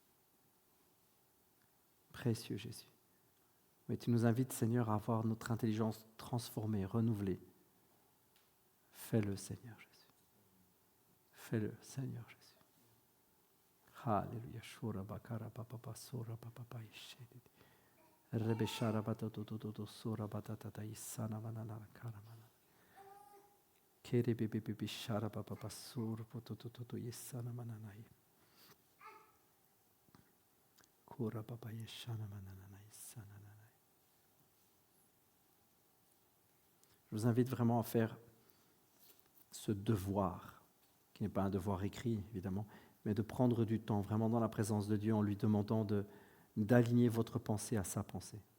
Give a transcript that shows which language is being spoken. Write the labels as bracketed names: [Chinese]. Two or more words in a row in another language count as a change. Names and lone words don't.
[French] Précieux Jésus. Mais tu nous invites, Seigneur, à avoir notre intelligence transformée, renouvelée. Fais-le, Seigneur Jésus. Fais-le, Seigneur Jésus. Alléluia. Shura bakara papa sura papa ishedi. Rebe shara batato sura batata isana manana karamana. Kere bebe shara papa sura pototo isana manana. Kura papa ishana manana isana. Je vous invite vraiment à faire ce devoir, qui n'est pas un devoir écrit, évidemment, mais de prendre du temps, vraiment dans la présence de Dieu, en lui demandant d'aligner votre pensée à sa pensée.